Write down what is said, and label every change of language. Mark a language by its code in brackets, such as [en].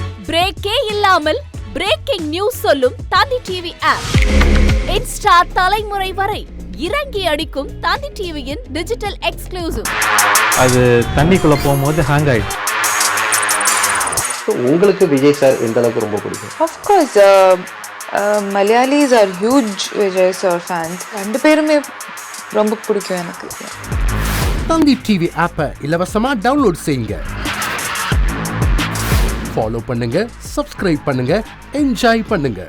[ta] பிரேக்கே இல்லாமல் breaking news சொல்லும் தந்தி TV app. Insta தலைமுறை வரை இறங்கி அடிக்கும் தந்தி டிவியின் டிஜிட்டல் எக்ஸ்க்ளூசிவ். அது தண்ணிக்குள்ள போகும்போது ஹேங் ஆயிடுச்சு. உங்களுக்கு விஜய் சார் எந்த அளவுக்கு ரொம்ப பிடிக்கும்? [en] Of course, Malayalis are huge Vijay sir fans. [ta] ரெண்டு பேருமே ரொம்ப பிடிக்கும் எனக்கு. தந்தி டிவி ஆப்பை இலவசமா டவுன்லோட் செய்யுங்க. ஃபாலோ பண்ணுங்க, சப்ஸ்கிரைப் பண்ணுங்க, என்ஜாய் பண்ணுங்க.